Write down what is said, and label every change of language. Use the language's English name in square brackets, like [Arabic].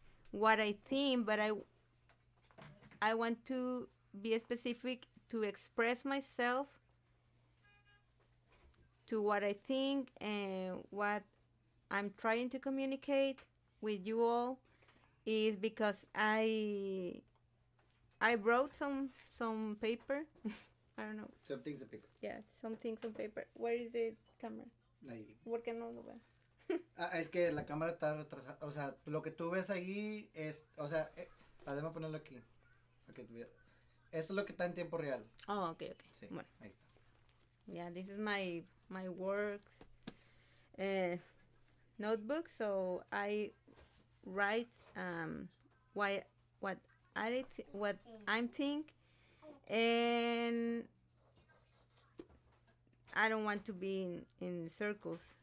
[English] what I think, but I want to be specific to express myself to what I think and what I'm trying to communicate with you all is because I wrote some paper. I don't know. Some things of paper. Yeah, some things on paper. Where is the camera? [Spanish] Ahí. ¿Por qué no lo veo? Es que la cámara está retrasada. O sea, lo que tú ves ahí es. O sea, déjame ponerlo aquí. Okay, esto es lo que está en tiempo real. [English] Oh, okay. [Spanish] Sí, Bueno. ahí está. [English] Yeah, this is my work notebook. So I write what what I'm think, and I don't want to be in circles.